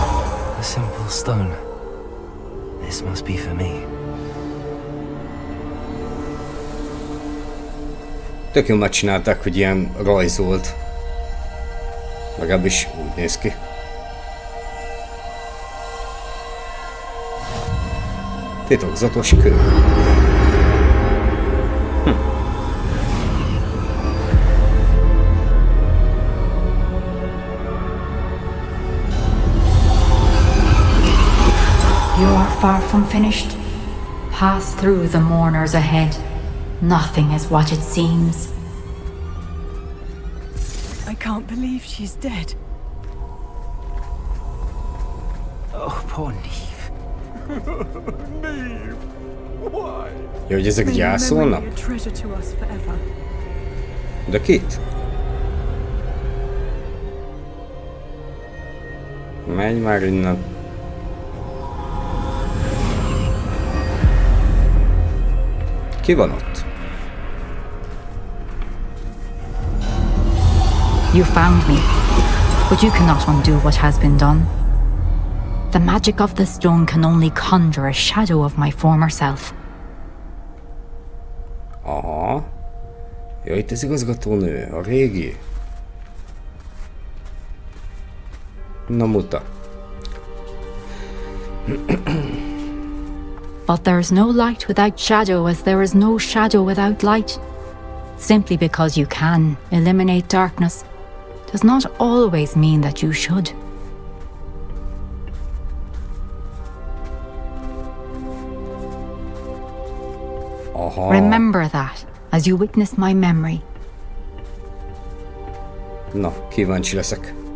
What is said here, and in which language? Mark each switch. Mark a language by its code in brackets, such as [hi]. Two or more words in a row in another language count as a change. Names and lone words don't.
[en] A simple stone. This must be for me. [hu] Tök jól megcsinálták, hogy ilyen rajzolt. Legalábbis úgy néz ki. Titokzatos kő. [en] You are far from finished. Pass through the mourners ahead. Nothing is what it seems. I can't believe she's dead. Oh, poor Niamh. Niamh, why? [hu] Ja, hogy ezek gyászolnak? [en] A treasure to us forever. [hu] De kit? Menj már innen. Ki van ott? [en] You found me, but you cannot undo what has been done. The magic of the stone can only conjure a shadow of my former self. [hu] Aha. Ja, itt az igazgatónő, a régi. Na muta. [en] But there is no light without shadow, as there is no shadow without light. Simply because you can eliminate darkness does not always mean that you should. [hu] Aha. [en] Remember that as you witness my memory. [hu] Na, kíváncsi leszek.